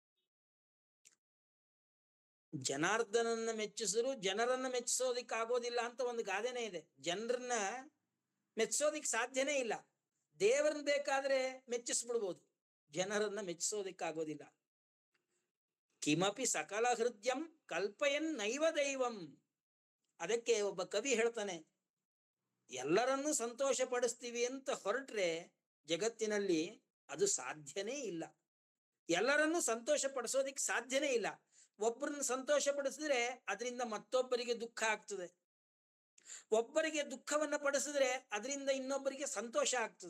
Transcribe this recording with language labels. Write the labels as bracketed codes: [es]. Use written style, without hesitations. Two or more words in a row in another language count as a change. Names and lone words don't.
[kn] ಜನಾರ್ದನನ್ನ ಮೆಚ್ಚಿಸರು ಜನರನ್ನ ಮೆಚ್ಚಿಸೋದಿಕ್ಕಾಗೋದಿಲ್ಲ ಅಂತ ಒಂದು ಗಾದೆನೇ ಇದೆ. ಜನರನ್ನ ಮೆಚ್ಚಿಸೋದಿಕ್ ಸಾಧ್ಯನೇ ಇಲ್ಲ. ದೇವರನ್ನ ಬೇಕಾದ್ರೆ ಮೆಚ್ಚಿಸ್ಬಿಡ್ಬೋದು, ಜನರನ್ನ ಮೆಚ್ಚಿಸೋದಿಕ್ಕಾಗೋದಿಲ್ಲ. [sa] ಕಿಮಪಿ ಸಕಲ ಹೃದಯಂ ಕಲ್ಪಯನ್ ನೈವ ದೈವಂ. [kn] ಅದಕ್ಕೆ ಒಬ್ಬ ಕವಿ ಹೇಳ್ತಾನೆ, ಎಲ್ಲರನ್ನೂ ಸಂತೋಷ ಪಡಿಸ್ತೀವಿ ಅಂತ ಹೊರಟ್ರೆ ಜಗತ್ತಿನಲ್ಲಿ ಅದು ಸಾಧ್ಯನೇ ಇಲ್ಲ. ಎಲ್ಲರನ್ನೂ ಸಂತೋಷ ಪಡಿಸೋದಿಕ್ ಸಾಧ್ಯನೇ ಇಲ್ಲ. ಒಬ್ಬರನ್ನ ಸಂತೋಷ ಪಡಿಸಿದ್ರೆ ಅದರಿಂದ ಮತ್ತೊಬ್ಬರಿಗೆ ದುಃಖ ಆಗ್ತದೆ, ಒಬ್ಬರಿಗೆ ದುಃಖವನ್ನ ಪಡಿಸಿದ್ರೆ ಅದರಿಂದ ಇನ್ನೊಬ್ಬರಿಗೆ ಸಂತೋಷ ಆಗ್ತದೆ.